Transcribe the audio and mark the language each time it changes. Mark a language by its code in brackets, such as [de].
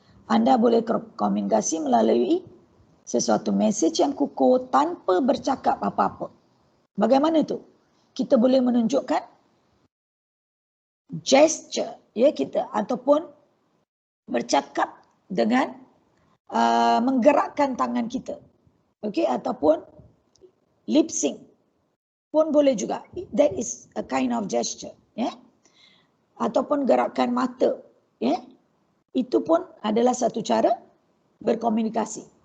[ms] Anda boleh komunikasi melalui sesuatu mesej yang kukuh tanpa bercakap apa-apa. Bagaimana tu? Kita boleh menunjukkan gesture, ya, kita ataupun bercakap dengan menggerakkan tangan kita. Okey, ataupun lip sync pun boleh juga. [en] That is a kind of gesture, ya. [ms] Ataupun gerakan mata, ya. Itu pun adalah satu cara berkomunikasi.